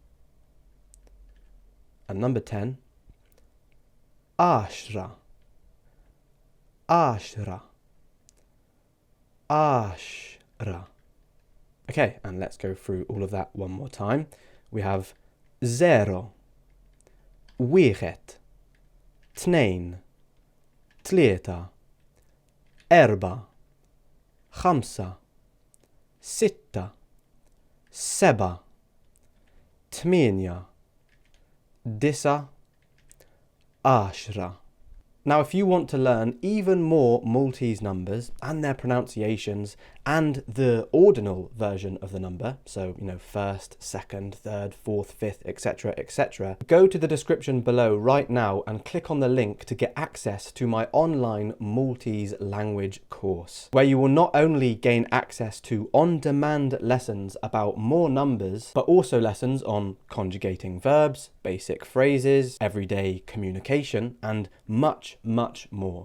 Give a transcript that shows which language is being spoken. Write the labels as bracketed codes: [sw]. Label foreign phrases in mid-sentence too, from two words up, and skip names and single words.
[en] And number 10, ashra. [mt] Ashra. Ashra. [en] Okay, and let's go through all of that one more time. We have 0, [mt] weeget, tnain, tleeta, erba, khamsa, sitta, seba, tmenia, dissa, ashra. [en] Now, if you want to learn even more Maltese numbers and their pronunciations and the ordinal version of the number, so, first, second, third, fourth, fifth, etc., etc., go to the description below right now and click on the link to get access to my online Maltese language course, where you will not only gain access to on-demand lessons about more numbers, but also lessons on conjugating verbs, basic phrases, everyday communication, and much more.